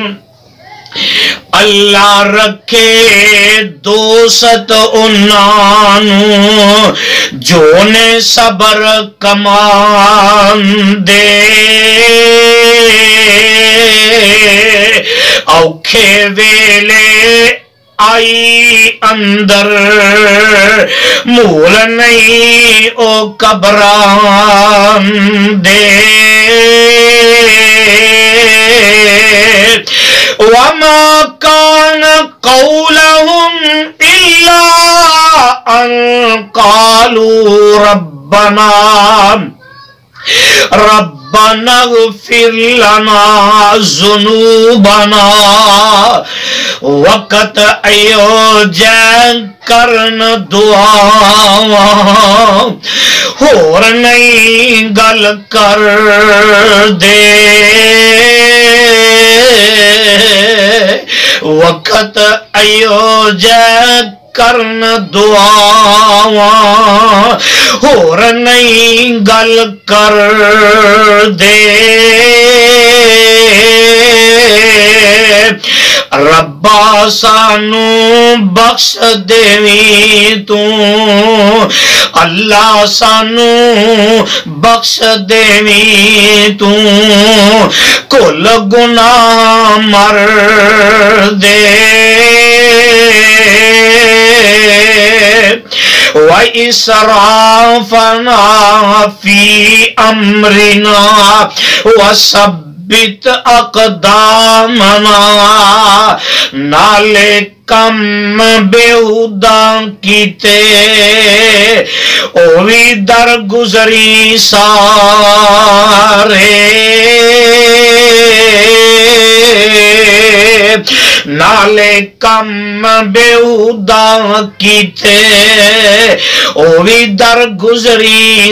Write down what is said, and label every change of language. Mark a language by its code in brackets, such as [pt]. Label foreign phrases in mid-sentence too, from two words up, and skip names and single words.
[pa] اللہ رکھے دوست انہاں نوں جو نے صبر کمان دے، اوکھے ویلے آئی اندر مول نہیں او قبران دے۔ [ar] وما كان قولهم إلا أن قالوا ربنا اغفر لنا ذنوبنا۔ [pa] وقت ایو جے کرن دعا، ہور نہیں گل کر دے۔ وقت ایو جے کرن دعا، ہور نہیں گل کر دے۔ ربا سانو بخش دیویں تو اللہ سانو بخش دیویں تو کل گناہ مر دے [ar] وَإِسْرَافَنَا فِي أَمْرِنَا وَثَبِّتْ أَقْدَامَنَا [pa] نالے کم بےہودہ کیتے او بھی درگزری سارے نالے کم بےہودہ کیتے او بھی درگزری